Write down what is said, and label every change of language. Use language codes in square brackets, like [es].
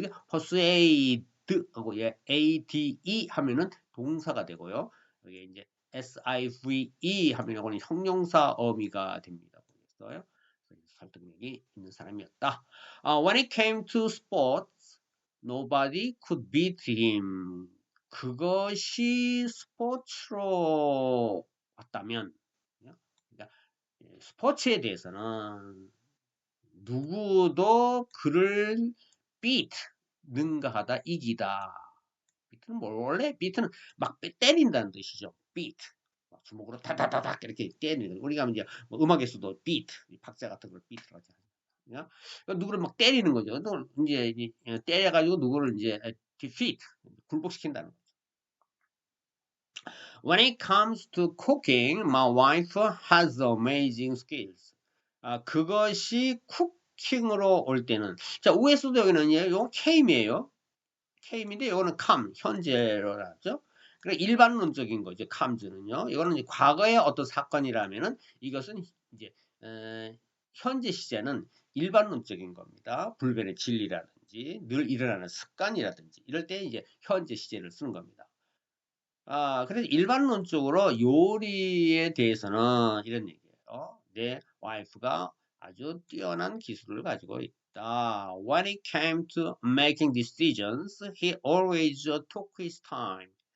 [ko] persuade 하고 ade 하면은 동사가 되고요. 여기 이제 SIVE 하면 이거는 형용사 어미가 됩니다. 보겠어요? 설득력이 있는 사람이었다. [en] When it came to sports, nobody could beat him. [ko] 그것이 스포츠로 왔다면, 그러니까 스포츠에 대해서는 누구도 그를 beat, 능가하다, 이기다. beat는 원래 beat는 막 때린다는 뜻이죠. [en] beat. [ko] 주먹으로 다다다닥 이렇게 때리는 거죠. 우리가 이제 뭐 음악에서도 beat, 박자 같은 걸 beat라고 하잖아요. 누구를 막 때리는 거죠. 이제 때려가지고 누구를 이제 defeat, 굴복시킨다는 거죠. [en] When it comes to cooking, my wife has amazing skills. [ko] 그것이 쿠킹으로 올 때는 자 위에서도 여기는 이거 came이에요. came인데 이거는 come 현재로 하죠. 그러니까 일반론적인 거죠. come는요. 이거는 이제 과거의 어떤 사건이라면은 이것은 이제 현재 시제는 일반론적인 겁니다. 불변의 진리라든지 늘 일어나는 습관이라든지 이럴 때 이제 현재 시제를 쓰는 겁니다. 그래서 일반론적으로 요리에 대해서는 이런 얘기예요. 내 와이프가 아주 뛰어난 기술을 가지고 있다. [en] When it came to making decisions, he always took his time.